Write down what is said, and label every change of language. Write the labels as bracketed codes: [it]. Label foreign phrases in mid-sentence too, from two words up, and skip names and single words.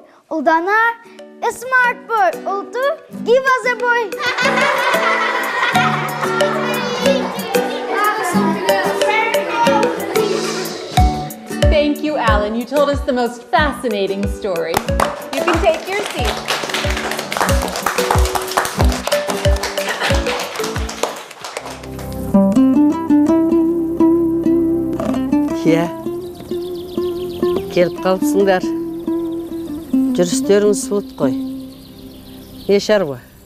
[en] Uldana, a smart boy. Ultu, give us a boy. Thank you, Alan. You told us the most fascinating story. You can take your seat. [kk] Иә, келіп қалыпсыңдар. Жүрістеріңіз суыт қой. Не шаруа?